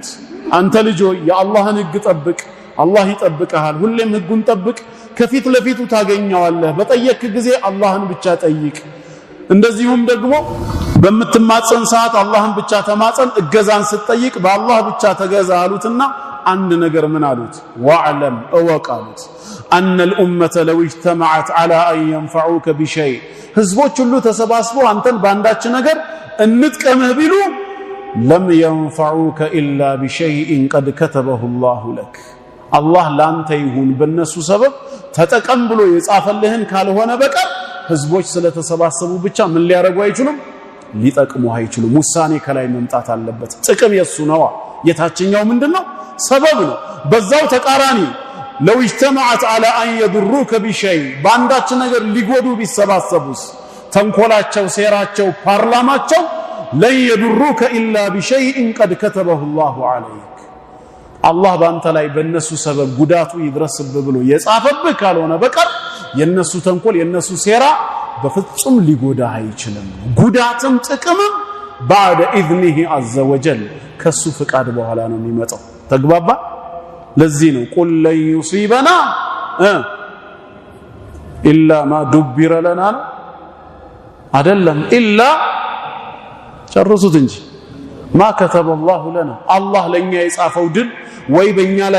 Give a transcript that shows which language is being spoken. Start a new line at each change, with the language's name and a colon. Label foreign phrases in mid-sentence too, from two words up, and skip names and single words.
Amharic: አንተ ልጅ ሆይ የአላህን ህግ ጠብቅ፣ አላህ ይጠብቅሃል። ሁሌም ህጉን ጠብቅ፣ ከፊት ለፊቱ ታገኘዋለህ። በጠየቅ ጊዜ አላህን ብቻ ጠይቅ። እንደዚሁም ደግሞ በምትማጸን ሰዓት አላህን ብቻ ተማጸን፣ እገዛን ስትጠይቅ በአላህ ብቻ ተገዛ አሉትና አንድ ነገር ምን አሉት? ወዕለም እወቅ አሉት
Arabic: أن الأمة لو اجتمعت على أن ينفعوك بشيء
Amharic: ህዝቦች ሁሉ ተሰባስበው አንተን ባንዳች ነገር እንጥቀምህ ቢሉ
Arabic: لم ينفعوك إلا بشيء قد كتبه الله لك
Amharic: الله ላንተ ይሁን በእነሱ ሰበብ ተጠቀም ብሎ የጻፈልህን ካልሆነ በቀር ህዝቦች ስለተሰባሰቡ ብቻ ምን ሊያረጉ አይችሉም? ሊጠቅሙ አይችሉም። ውሳኔ ከላይ መምጣት አለበት። ጥቅም የሱ ነው። የታችኛው ምንድነው? ሰበብ ነው። በዛው ተቃራኒ
Arabic: لو اجتمعت على أن يضروك بشيء
Amharic: ባንዳች ነገር ሊጎዱ ቢሰባሰቡስ ተንኮላቸው ሴራቸው ፓርላማቸው
Arabic: لن يضروك إلا بشيء قد كتبه الله عليك
Amharic: الله ባንተ ላይ በእነሱ ሰበብ ጉዳቱ ይድረስብህ ብሎ የጻፈብህ ካልሆነ በቀር የነሱ ተንኮል የነሱ ሴራ በፍጹም ሊጎዳ አይችልም። ጉዳትም ጥቅምም
Arabic: بعد إذنه عز وجل
Amharic: ከሱ ፍቃድ በኋላ ነው የሚመጣው። ተግባባ? ለዚህ ነው
Arabic: قل لن يصيبنا إلا ما دبر لنا
Amharic: አይደለም ኢላ ጨርሱት እንጂ
Arabic: ما كتب الله لنا
Amharic: አላህ ለኛ የጻፈው ድል ወይ በእኛ ላይ